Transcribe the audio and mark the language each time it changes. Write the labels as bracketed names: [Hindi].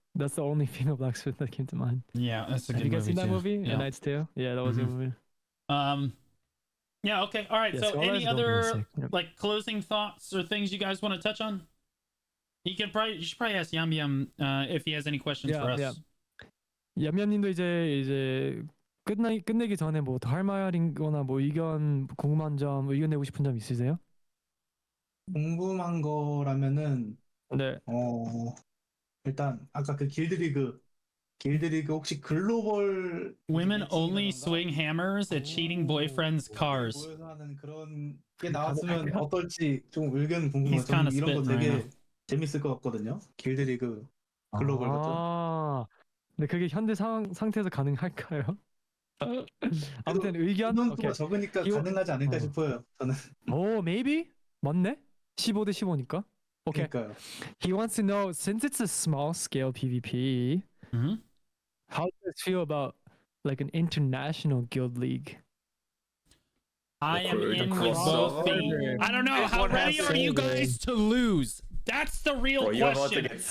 [English] That's the only female blacksmith that came to mind. Yeah, that's a good movie. Have you guys seen that too. movie? Yeah. A Knight's Tale. Yeah, that was a good movie. Yeah. Okay. All right. Yeah, so any other like closing thoughts or things you guys want to touch on? You should probably ask Yambyam if he has any questions for us. [Korean] 얌얌님도 이제 끝내기 전에 뭐 더 할 말인거나 뭐 의견 궁금한 점 의견 내고 싶은 점 있으세요? 궁금한 거라면은 네. 일단 아까 그 길드리그 혹시 글로벌 [English] Women only swing hammers at cheating boyfriends' cars. [Korean] 모여서 하는 그런 게 나왔으면 어떨지 좀 의견 궁금해요. 저는 이런 거 되게 재밌을 것 같거든요. 길드리그 글로벌 같은. 근데 그게 현대 상태에서 가능할까요? 아무튼 의견 오케이. 적으니까 가능하지 않을까 싶어요. 저는. maybe 맞네. 15대 15니까. Okay. 그러니까요. [English] He wants to know, since it's a small scale PvP, how does it feel about like an international guild league? I am in with both feet. I don't know. How ready are you guys to lose? That's the real question.